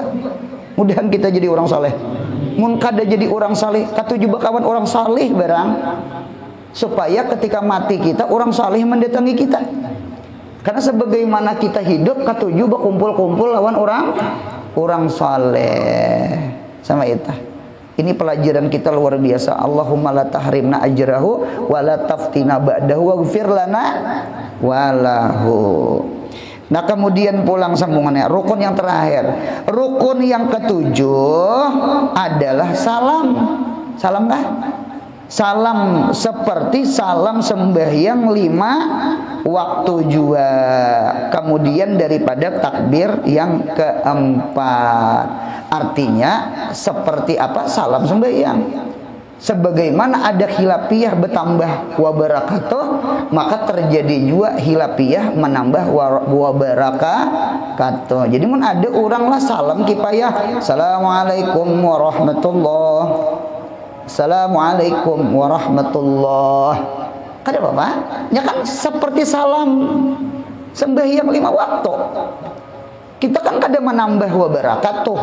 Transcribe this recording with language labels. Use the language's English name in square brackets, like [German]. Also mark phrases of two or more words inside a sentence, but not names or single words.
[Banjar] Mudahan kita jadi orang saleh. Mun kada jadi orang saleh, katuju bakawan orang saleh barang. Supaya ketika mati kita, orang saleh mendatangi kita. Karena sebagaimana kita hidup, katuju berkumpul-kumpul lawan orang saleh. Sama itu. Ini pelajaran kita luar biasa. [Arabic] اللهم لا تحرمنا أجره ولا تفتنا بعده واغفر لنا وله. [Banjar] Nah, kemudian pulang sambungannya, rukun yang terakhir. [Indonesian] Rukun yang ketujuh adalah salam. Salam kah? Salam seperti salam sembahyang 5 waktu juga. Kemudian daripada takbir yang keempat. Artinya seperti apa? Salam sembahyang. Sebagaimana ada khilafiyah bertambah [Arabic] وبركاته, [Indonesian] maka terjadi juga khilafiyah menambah [Arabic] وبركاته. [Banjar] Jadi mun ada orang lah salam kipayah, [Arabic] السلام عليكم ورحمة الله, السلام عليكم ورحمة الله. [Banjar] Kada apa-apa. Ya kan seperti salam sembahyang 5 waktu. Kita kan kada menambah [Arabic] وبركاته.